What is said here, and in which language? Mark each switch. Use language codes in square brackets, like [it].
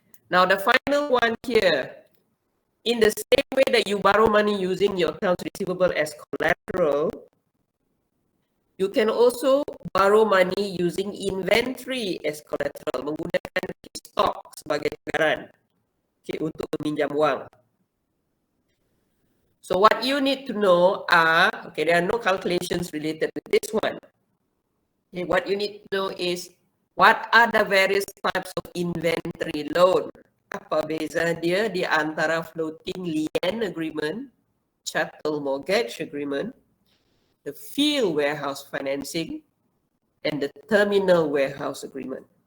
[en] Now the final one here, in the same way that you borrow money using your accounts receivable as collateral, you can also borrow money using inventory as collateral, [ms] menggunakan stock sebagai cadangan, okay, untuk meminjam wang. [en] So what you need to know are, okay, there are no calculations related to this one. Okay, what you need to know is what are the various types of inventory loan. [ms] Apa beza dia di antara floating lien agreement, chattel mortgage agreement, the field warehouse financing, and the terminal warehouse agreement.